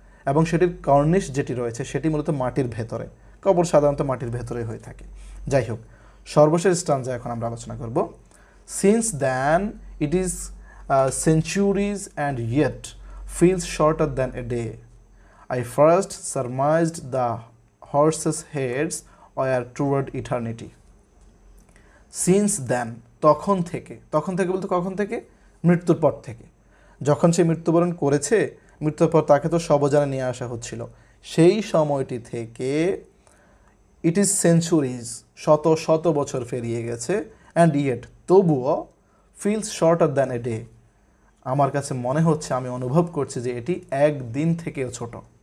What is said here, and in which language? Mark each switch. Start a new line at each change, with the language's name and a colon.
Bangla: এবং সেটির কর্নিশ যেটি রয়েছে সেটি মূলত মাটির ভেতরে, কবর সাধারণত মাটির ভেতরে হয়ে থাকে। যাই হোক, সর্বশেষ স্টাঞ্জা এখন আমরা আলোচনা করব।
English: Since then it is centuries and yet feels shorter than a day. I first surmised the horses' heads were toward eternity. Since then,
Bangla: তখন থেকে বলতে কখন থেকে? মৃত্যুর পর থেকে। যখন সে মৃত্যুবরণ করেছে, মৃত্যুর পর তাকে তো শবযানে নিয়ে আসা হচ্ছিল, সেই সময়টি থেকে
English: it is centuries,
Bangla: শত শত বছর পেরিয়ে গেছে,
English: and yet
Bangla: তবুও
English: feels shorter than a day,
Bangla: আমার কাছে মনে হচ্ছে, আমি অনুভব করছি যে এটি একদিন থেকেও ছোট।